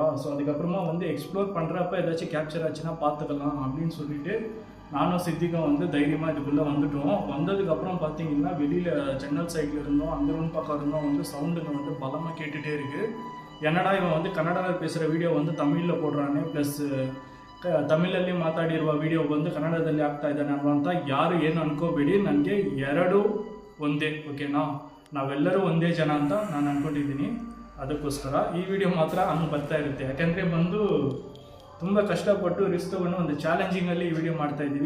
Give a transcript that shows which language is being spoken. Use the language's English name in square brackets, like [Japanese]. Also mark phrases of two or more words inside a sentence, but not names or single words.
[Tamil] ஸோ அதுக்கப்புறமா வந்து எக்ஸ்ப்ளோர் பண்ணுறப்ப ஏதாச்சும் கேப்சர் ஆச்சுன்னா பார்த்துக்கலாம் அப்படின்னு சொல்லிட்டு நானும் சித்திக்கும் வந்து தைரியமாக இதுக்குள்ளே வந்துட்டோம். வந்ததுக்கப்புறம் பார்த்தீங்கன்னா வெளியில் ஜன்னல் சைடில் இருந்தோம், அந்த ரூம் பக்கம் இருந்தோம், வந்து சவுண்டுங்க வந்து பலமாக கேட்டுகிட்டே இருக்குது. என்னடா இவன் வந்து ಕನ್ನಡದಲ್ಲಿ பேசுகிற வீடியೋ வந்து தமிழில் போடுறானே, [Kannada] ಪ್ಲಸ್ ತಮಿಳಲ್ಲಿ ಮಾತಾಡಿರುವ ವಿಡಿಯೋ ಬಂದು ಕನ್ನಡದಲ್ಲಿ ಆಗ್ತಾ ಇದ್ದಾನೆ ಅಂತ ಯಾರು ಏನು ಅನ್ಕೋಬೇಡಿ. ನನಗೆ ಎರಡೂ ಒಂದೇ, ಓಕೆನಾ? ನಾವೆಲ್ಲರೂ ಒಂದೇ ಜನ ಅಂತ ನಾನು ಅಂದ್ಕೊಂಡಿದ್ದೀನಿ. ಅದಕ್ಕೋಸ್ಕರ ಈ ವಿಡಿಯೋ ಮಾತ್ರ ಹಂಗೆ ಬರ್ತಾ ಇರುತ್ತೆ. ಯಾಕೆಂದರೆ ಬಂದು ತುಂಬ ಕಷ್ಟಪಟ್ಟು ರಿಸ್ಕ್ ತೊಗೊಂಡು ಒಂದು ಚಾಲೆಂಜಿಂಗಲ್ಲಿ ಈ ವಿಡಿಯೋ ಮಾಡ್ತಾಯಿದ್ದೀವಿ.